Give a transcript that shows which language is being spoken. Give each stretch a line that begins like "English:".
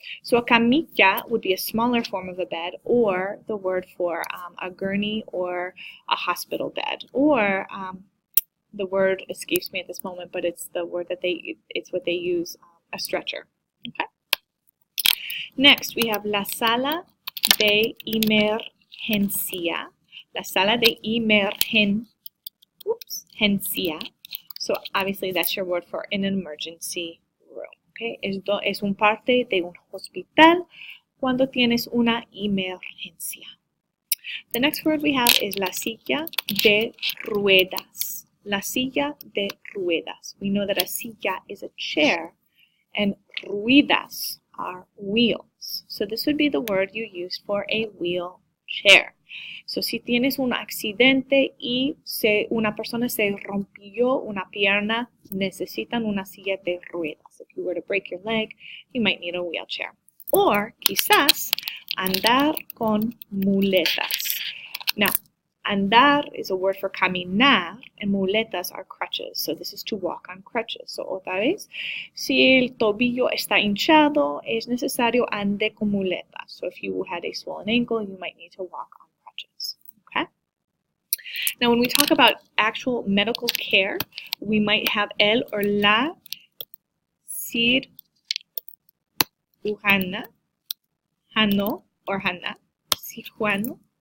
English: So a camilla would be a smaller form of a bed, or the word for a gurney or a hospital bed, or the word escapes me at this moment, but it's the word that it's what they use, a stretcher. Okay. Next, we have
Spanish: la sala de emergencia. La sala de emergencia.
English: So obviously that's your word for in an emergency room.
Spanish: Okay, es un parte de un hospital cuando tienes una emergencia.
English: The next word we have is
Spanish: la silla de ruedas. La silla de ruedas.
English: We know that a silla is a chair and ruedas are wheels. So this would be the word you use for a wheelchair.
Spanish: So si tienes un accidente y una persona se rompió una pierna, necesitan una silla de ruedas.
English: If you were to break your leg, you might need a wheelchair.
Spanish: Or quizás andar con muletas.
English: Now, andar is a word for caminar, and muletas are crutches. So this is to walk on crutches.
Spanish: So otra vez, si el tobillo está hinchado, es necesario ande con muletas.
English: So if you had a swollen ankle, you might need to walk on crutches. Okay? Now when we talk about actual medical care, we might have el or la cirujana, hano or hana, cirujano.